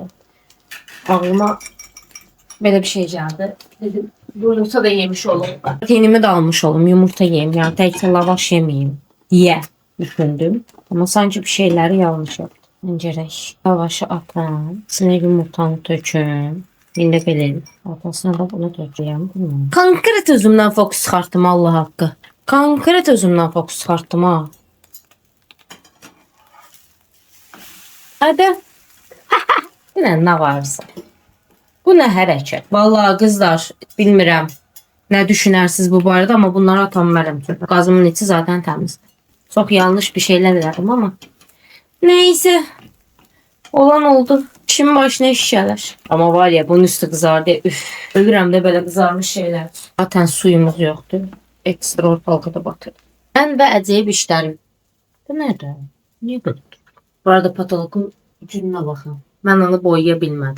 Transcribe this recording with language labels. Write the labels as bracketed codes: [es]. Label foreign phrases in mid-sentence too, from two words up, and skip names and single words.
[az] Ağlıma belə bir şey gəldi. Dedim, bu yumurta da yemiş olum. Proteinimi de almış olum, yumurta yiyeyim. Yani təkcə lavaş yemeyeyim diye düşündüm. [tr] Ama sanki bir şeyleri yanlış yaptım. [az] Öncərək lavaşı atam, içine yumurtanı töküm. İndi belə eləyim. Atasına da bunu töküyəm. Konkret özümdən fokus çıxartdım, Allah haqqı. Konkret özümdən fokus çıxartdım ha. Hadi. [tr] Yine ne varsa. Bu ne hərəkət? [az] Vallahi kızlar bilmirəm ne düşünərsiniz bu barədə, ama bunları atamam. Gazımın içi zaten təmiz. Çok yanlış bir şeyler elədim ama. Neyse. Olan oldu. Kişinin başına iş gəlir. Amma var ya, bunun üstü qızardı. Üf, ölürəm də belə qızarmış şeylər. Zaten suyumuz yoxdur. Ekstra ortalıqda batır. Ən və əcəyib işlərim. Bu nədir? Niyə belə? Bu arada patoloqun ucuna baxın. Mən onu boyaya bilmədim.